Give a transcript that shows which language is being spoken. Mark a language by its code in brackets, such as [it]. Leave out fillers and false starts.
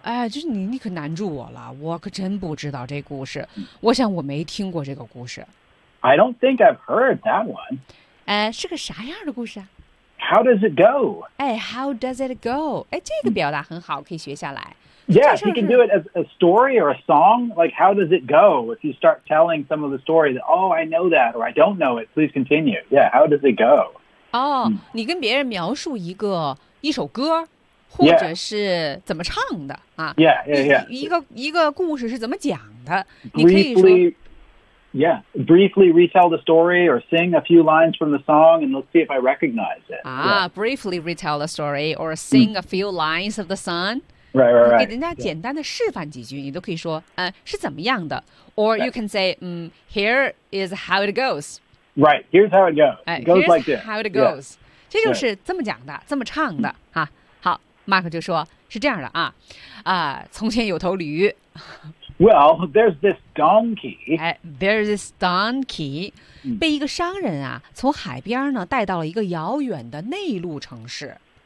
[zh] 哎，就是你可难住我了，我可真不知道这故事。我想我没听过这个故事。 [en] I don't think I've heard that one. [zh] 是个啥样的故事啊？ [en] How does it go? Hey, how does it go? [zh] 哎，这个表达很好，可以学下来。 [en] Yeah, he can do it as a story or a song. Like, how does it go? If you start telling some of the story, that, oh, I know that, or I don't know it. Please continue. Yeah, how does it go? [zh] 哦，你跟别人描述一首歌，或者是怎么唱的啊？ [en] Yeah, yeah, yeah. [zh] 一个故事是怎么讲的？ [en] Briefly, [zh] 你可以说。 [en] Yeah, briefly retell the story or sing a few lines from the song and let's see if I recognize it. Briefly retell the story or sing a few lines of the song. Right, right, right. [zh] 给人家简单的示范几句，你都可以说，是怎么样的。 [en] Or you can say, here is how it goes. Right, here's how it goes. It goes like this. Here's how it goes. [zh] 这就是这么讲的，这么唱的。好， Mark 就说，是这样的啊，从前有头驴。 [en] Well, there's this donkey. There's this donkey. [zh] 被一个商人啊，从海边呢带到了一个遥远的内陆城市。